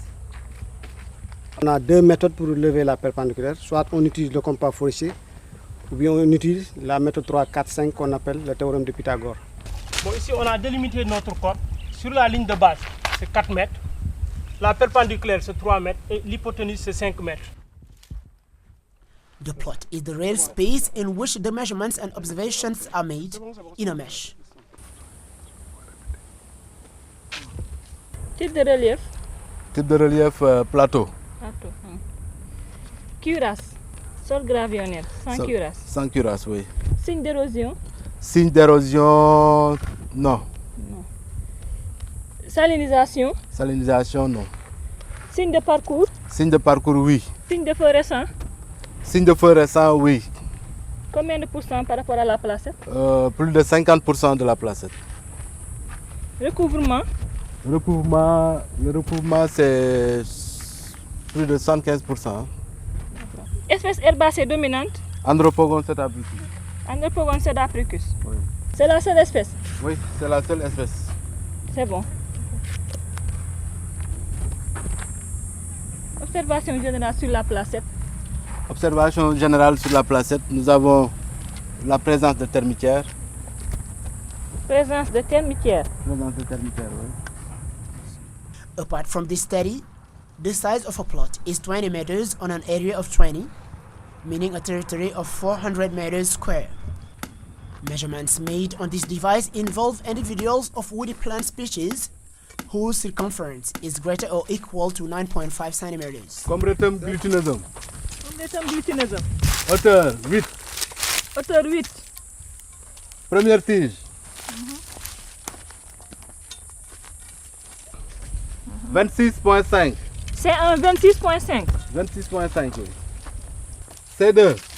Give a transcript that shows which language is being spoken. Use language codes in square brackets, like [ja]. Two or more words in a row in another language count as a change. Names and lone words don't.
[fr] On a 2 méthodes pour lever la perpendiculaire. Soit on utilise le compas forestier, ou bien on utilise la méthode 3, 4, 5 qu'on appelle le théorème de Pythagore. Bon, ici on a délimité notre corde. Sur la ligne de base, c'est 4 mètres. La perpendiculaire, c'est 3 mètres. Et l'hypoténuse, c'est 5 mètres. [en] The plot is the real space in which the measurements and observations are made in a mesh. [fr] Type de relief? Type de relief plateau. Plateau. Cuirasse. Sol gravillonnaire. Sans cuirasse. Sans cuirasse, oui. Signe d'érosion? Signe d'érosion, non. Salinisation? Salinisation, non. Signe de parcours? Signe de parcours, oui. Signe de feu récent? Signe de feu récent, oui. Combien de pourcents par rapport à la placette? Plus de 50% de la placette. Recouvrement? Le recouvrement, c'est plus de 75%. Espèce herbacée dominante? Andropogon setabricus. Andropogon sedapricus. Oui. C'est la seule espèce? Oui, c'est la seule espèce. C'est bon. Observation générale sur la placette. Observation générale sur la placette, nous avons la présence de termitières. Présence de termitières. Présence de termitières, oui. [en] Apart from this study, the size of a plot is 20 meters on an area of 20, meaning a territory of 400 meters square. Measurements made on this device involve individuals of woody plant species whose circumference is greater or equal to 9.5 centimeters. [fr] Combretum glutinosum. Combretum glutinosum. Hauteur 8. Hauteur 8. Première tige. 26.5. C'est un 26.5. 26.5, oui. C2.